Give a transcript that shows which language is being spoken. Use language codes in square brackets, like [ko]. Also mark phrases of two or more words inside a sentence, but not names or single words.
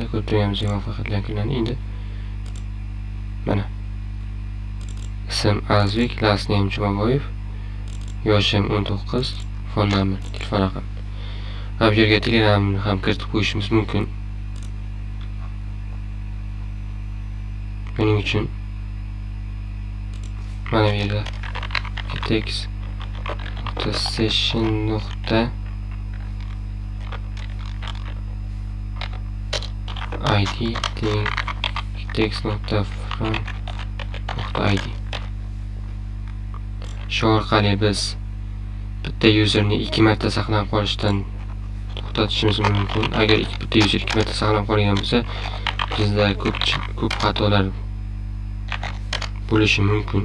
[uz] Ko'rib turganimizdek muvaffaqiyatli yakunlandi. Endi mana ism Azbek, [en] last name [uz] Jumaboyev, yoshim 19, fon nomer, telefon raqam. Va bu yerga Telegramni ham kiritib qo'yishimiz mumkin. Buning uchun mana bu yerda text.session. id text.from.id. Shu orqali biz bitta userni 2 marta saqlanib qolishdan to'xtatishimiz mumkin. Agar bitta user 2 marta saqlanib qolgan bo'lsa, bizda ko'p xatolar bo'lishi mumkin.